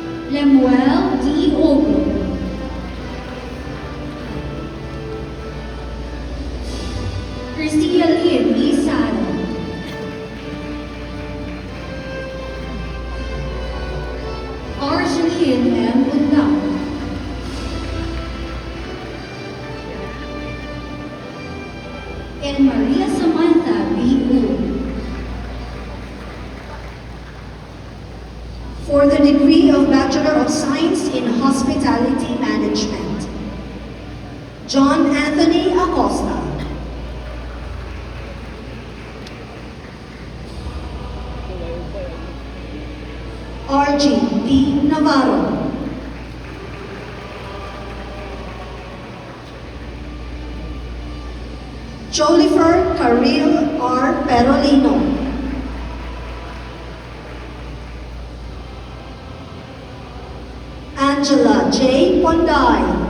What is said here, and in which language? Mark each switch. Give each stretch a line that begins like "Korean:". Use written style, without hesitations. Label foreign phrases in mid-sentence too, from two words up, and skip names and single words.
English: Lemuel D. Ogo, Cristia Lynn E. Saro, Argeline M. Undao, and Maria Samantha B. Wu. For the degree of Bachelor of Science in Hospitality Management, John Anthony Acosta. RG D. Navarro. Jolifer Caril R. Perolino. Angela J. Ponday.